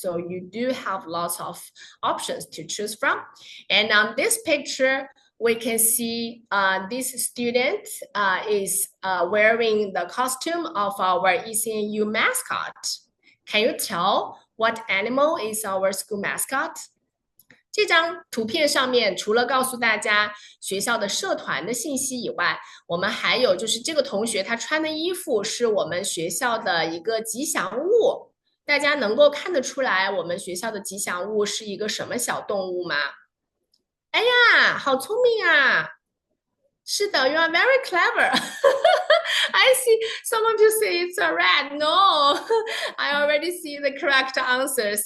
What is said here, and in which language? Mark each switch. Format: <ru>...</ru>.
<en>So you do have lots of options to choose from. And on this picture, we can see this student is wearing the costume of our ECNU mascot. Can you tell what animal is our school mascot?</en> <zh>这张图片上面除了告诉大家学校的社团的信息以外，我们还有就是这个同学他穿的衣服是我们学校的一个吉祥物，大家能够看得出来我们学校的吉祥物是一个什么小动物吗？哎呀，好聪明啊！是的</zh> <en>，You are very clever. I see some of you say it's a rat. No, I already see the correct answers.</en>